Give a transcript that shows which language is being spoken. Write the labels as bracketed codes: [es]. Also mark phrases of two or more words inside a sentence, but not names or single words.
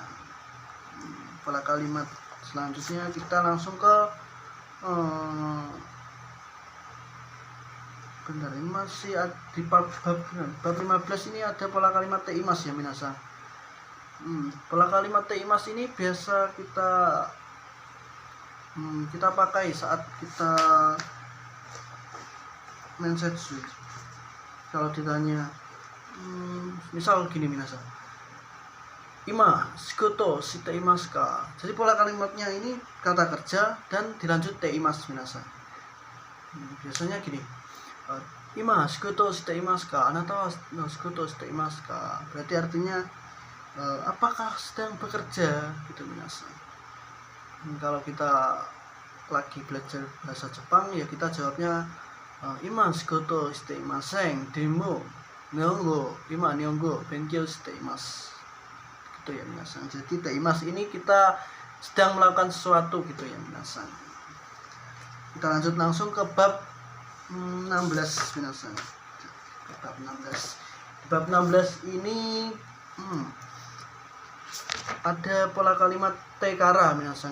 [id] Pola kalimat selanjutnya kita langsung ke ini masih di bab 15 ini ada pola kalimat teimas ya minasan. Pola kalimat teimas ini biasa kita pakai saat kita mensetsu. Kalau ditanya misal gini minasan, [ja] 今仕事していますか. [id] Jadi pola kalimatnya ini kata kerja dan dilanjut teimas minasan. Biasanya gini, [ja] 今仕事していますか、あなたは仕事していますか. [id] Berarti artinya apakah sedang bekerja gitu minasan. Kalau kita lagi belajar bahasa Jepang ya kita jawabnya [ja] 今仕事していません でも日本語勉強しています [id] gitu ya minasan. Jadi teimas ini kita sedang melakukan sesuatu gitu ya minasan. Kita lanjut langsung ke bab 16 minasan. Bab 16 ini ada pola kalimat te kara minasang.